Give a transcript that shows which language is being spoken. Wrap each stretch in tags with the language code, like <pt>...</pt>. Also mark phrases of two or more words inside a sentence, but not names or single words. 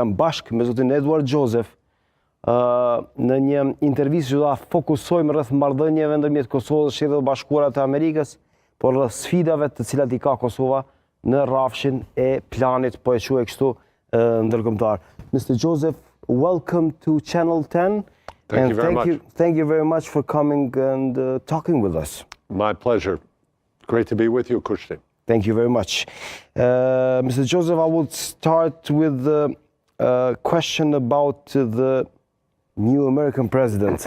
<sq>Jam bashkë me zotin P.Joseph Në një intervistë që da fokusojmë rreth marrëdhënieve ndërmjet Kosovës dhe Shtetet Bashkuara të Amerikës, por rreth sfidave të cilat i ka Kosova në rrafshin e planit, po e quaj kështu, ndërkombëtar.</sq> <en>Mr. Joseph, welcome to Channel 10. Thank you very much. Thank you very much for coming and talking with us. My pleasure. Great to be with you, Kushtrim. Thank you very much. Mr. Joseph, I will start with a question about the new American president.</en>